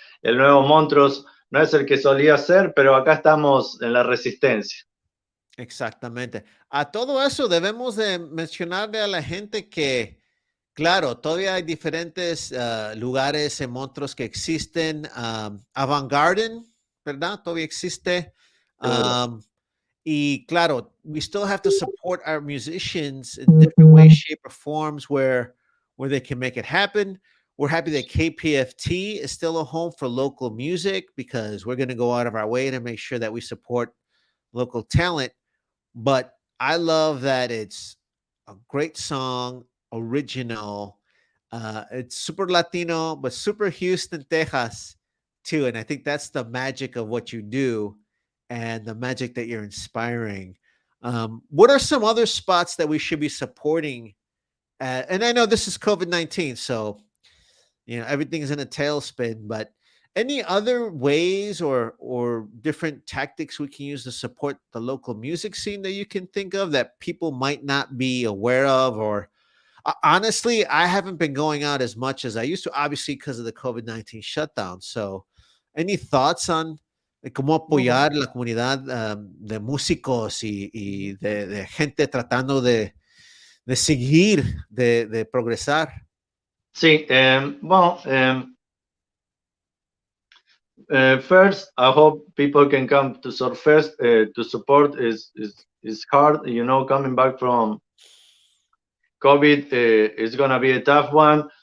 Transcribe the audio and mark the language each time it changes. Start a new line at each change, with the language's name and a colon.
Spanish: El nuevo Montrose no es el que solía ser, pero acá estamos en la resistencia. Exactamente. A todo eso debemos de mencionarle a la gente que, claro, todavía hay diferentes lugares en Montrose que existen. Avant Garden, ¿verdad? Todavía existe. Y claro,
English: we still have to support our musicians in different ways, shape, or forms where they can make it happen. We're happy that KPFT is still a home for local music because we're going to go out of our way to make sure that we support local talent. But I love that it's a great song, original. It's super Latino, but super Houston, Texas, too. And I think that's the magic of what you do and the magic that you're inspiring. What are some other spots that we should be supporting? And I know this is COVID-19, so everything's in a tailspin. But any other ways or different tactics we can use to support the local music scene that you can think of that people might not be aware of? Or Honestly, I haven't been going out as much as I used to, obviously because of the COVID-19 shutdown. So, any thoughts on cómo Mm.
Spanish: apoyar la comunidad de músicos y de gente tratando de seguir, de progresar?
English: Sí, well, first, I hope people can come to SUR FEST to support. Is hard, coming back from COVID is gonna be a tough one.